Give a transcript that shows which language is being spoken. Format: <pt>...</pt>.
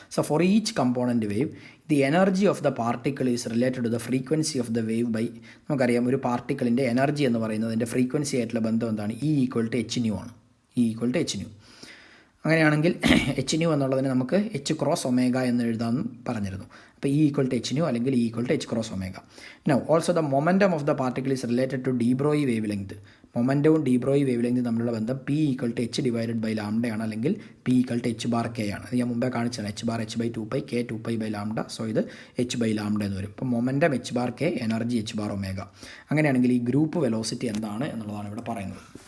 <en>so for each component wave the energy of the particle is related to the frequency of the wave by,</en> <ml>നമുക്കറിയാം ഒരു പാർട്ടിക്കിളിൻ്റെ energy എന്ന് പറയുന്നതിൻ്റെ frequency ആയിട്ടുള്ള ബന്ധം എന്താണ്, E = h nu ആണ്.</ml> <en>E = h nu.</en> <ml>അങ്ങനെയാണെങ്കിൽ h nu എന്നുള്ളതിന് നമുക്ക് h ക്രോസ് ഒമേഗ എന്ന് എഴുതാമെന്ന് പറഞ്ഞിരുന്നു. അപ്പോൾ E = h nu അല്ലെങ്കിൽ E = h cross omega.</ml> <en>Now also the momentum of the particle is related to de Broglie wavelength.</en> <ml>മൊമെൻറ്റവും D Broglie wave length തമ്മിലുള്ള ബന്ധം P = h/λ ആണ്, അല്ലെങ്കിൽ P = h/k ആണ്. അത് ഞാൻ മുമ്പേ കാണിച്ചാണ്, h/h/2π, k 2π/λ. സോ ഇത് h/λ എന്ന് വരും. അപ്പോൾ മൊമെൻറ്റം h/k, എനർജി h/ഒമേഗ. അങ്ങനെയാണെങ്കിൽ ഈ ഗ്രൂപ്പ് വെലോസിറ്റി എന്താണ് എന്നുള്ളതാണ് ഇവിടെ പറയുന്നത്.</ml>